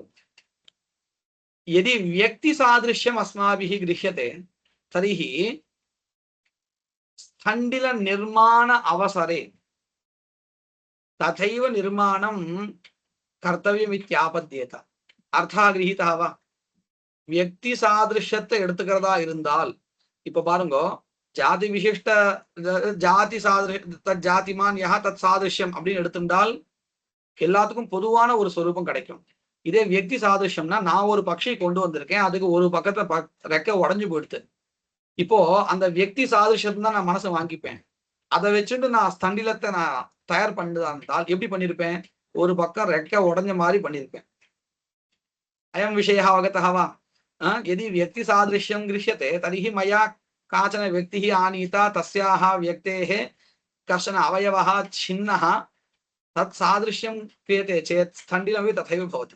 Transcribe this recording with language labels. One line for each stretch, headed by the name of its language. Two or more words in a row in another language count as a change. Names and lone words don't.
Sanskrit: यदि व्यक्तिसादृश्यम् अस्माभिः गृह्यते, तर्हि स्थण्डिलनिर्माण अवसरे तथैव निर्माणं कर्तव्यमित्यापद्येत। अर्था गृहीता वा?
Tamil: வியக்தி சாதிருஷ்யத்தை எடுத்துக்கிறதா இருந்தால் இப்ப பாருங்க,
Sanskrit: जाति विशिष्ट जाति तत् जातिमान् यः तत् सादृश्यम्
Tamil: அப்படின்னு எடுத்துட்டால் எல்லாத்துக்கும் பொதுவான ஒரு சொரூபம் கிடைக்கும். இதே வியக்தி சாதிருஷ்யம்னா நான் ஒரு பட்சியை கொண்டு வந்திருக்கேன், அதுக்கு ஒரு பக்கத்துல ரெக்க உடஞ்சு போயிடுது. இப்போ அந்த வியக்தி சாதிருஷ்யம் தான் நான் மனசை வாங்கிப்பேன். அதை வச்சுட்டு நான் ஸ்தண்டிலத்தை நான் தயார் பண்ணதா இருந்தால் எப்படி பண்ணிருப்பேன்? ஒரு பக்கம் ரெக்க உடஞ்ச மாதிரி பண்ணிருப்பேன்.
Sanskrit: अयं विषयः अवगतः वा? यदि व्यक्तिसादृश्यं गृह्यते तर्हि मया काचन व्यक्तिः आनीता तस्याः व्यक्तेः कश्चन अवयवः छिन्नः तत् सादृश्यं क्रियते चेत् स्थण्डिलमपि तथैव भवति।